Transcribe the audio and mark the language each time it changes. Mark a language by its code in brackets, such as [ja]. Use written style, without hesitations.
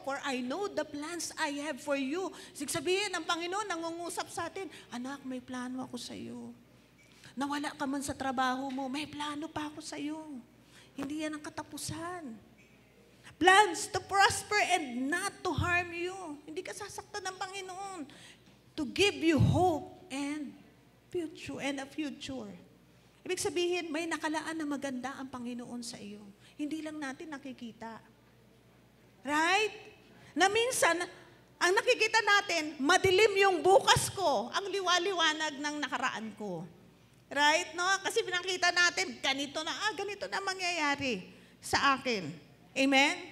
[en] For I know the plans I have for you. [tl] Sabihin ng Panginoon, nangungusap sa atin, anak, may plano ako sa iyo. Nawala ka man sa trabaho mo, may plano pa ako sa iyo. Hindi yan ang katapusan. [en] Plans to prosper and not to harm you. [tl] Hindi ka sasaktan ng Panginoon. [en] To give you hope and a future. [tl] Ibig sabihin, may nakalaan na maganda ang Panginoon sa iyo. Hindi lang natin nakikita. Right? Na minsan, ang nakikita natin, madilim yung bukas ko, ang liwaliwanag ng nakaraan ko. Right? No? Kasi pinakita natin, ganito na mangyayari sa akin. Amen?